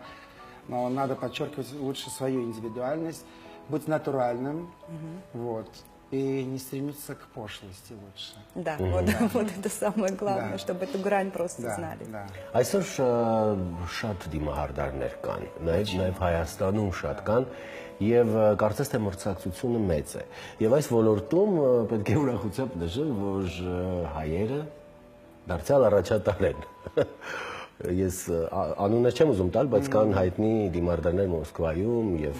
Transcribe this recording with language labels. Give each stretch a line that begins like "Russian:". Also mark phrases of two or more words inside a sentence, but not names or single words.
Russian: Но надо подчеркивать лучше свою индивидуальность, быть натуральным, вот, и не стремиться к пошлости лучше. Да, вот это самое главное, чтобы эту грань просто знали.
Armenian: Այսօր շատ դիմահարդարներ կան, նաև Հայաստանում շատ կան, եւ կարծես թե մրցակցությունը մեծ է։ Եվ այս ոլորտում պետք է ուրախությամբ նշել, որ հայերը դարձյալ առաջատար են։ Ես անունը չեմ ուզում տալ, բայց կան հայտնի դիմարդարներ Մոսկվայում եւ